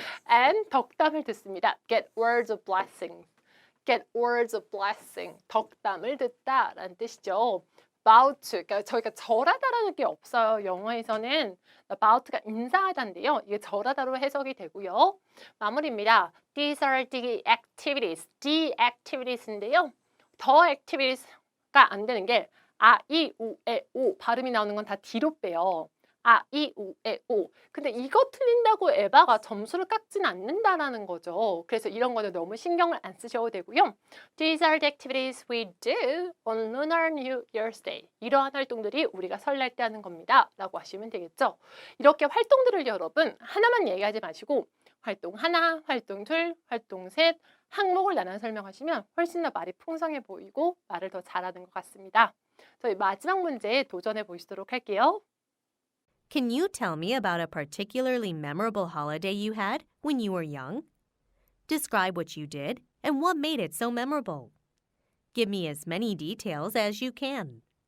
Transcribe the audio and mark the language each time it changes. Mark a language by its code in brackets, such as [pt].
[ko] And 덕담을 듣습니다. [en] Get words of blessing. Get words of blessing. [ko] 덕담을 듣다라는 뜻이죠. About, 그러니까 저희가 절하다라는 게 없어요. 영어에서는 about가 인사하다인데요. 이게 절하다로 해석이 되고요. 마무리입니다. [en] These are the activities. The activities인데요. [ko] The activities가 안 되는 게 아, 이, 우, 에, 오 발음이 나오는 건 다 뒤로 빼요. 아, 이, 우, 에, 오. 근데 이거 틀린다고 에바가 점수를 깎진 않는다라는 거죠. 그래서 이런 거는 너무 신경을 안 쓰셔도 되고요. [en] These are the activities we do on Lunar New Year's Day. [ko] 이러한 활동들이 우리가 설날 때 하는 겁니다. 라고 하시면 되겠죠. 이렇게 활동들을 여러분 하나만 얘기하지 마시고 활동 하나, 활동 둘, 활동 셋 항목을 나눠 설명하시면 훨씬 더 말이 풍성해 보이고 말을 더 잘하는 것 같습니다. 저희 마지막 문제 도전해 보시도록 할게요. [en] Can you tell me about a particularly memorable holiday you had when you were young? Describe what you did and what made it so memorable. Give me as many details as you can.